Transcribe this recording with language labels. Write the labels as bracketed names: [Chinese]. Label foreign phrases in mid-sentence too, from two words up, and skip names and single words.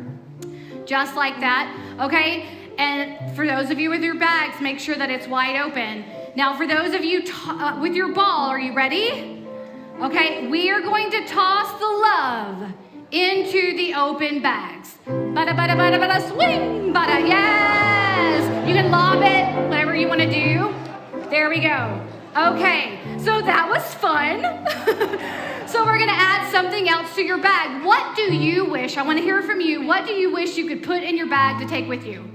[English] Just like that, okay? And for those of you with your bags, make sure that it's wide open. Now, for those of you with your ball, are you ready? Okay, we are going to toss the love into the open bags. Bada, bada, bada, bada, swing, bada, yes! You can lob it, whatever you want to do. There we go. Okay, so that was fun. So we're gonna add something else to your bag. What do you wish, I wanna hear from you, what do you wish you could put in your bag to take with you?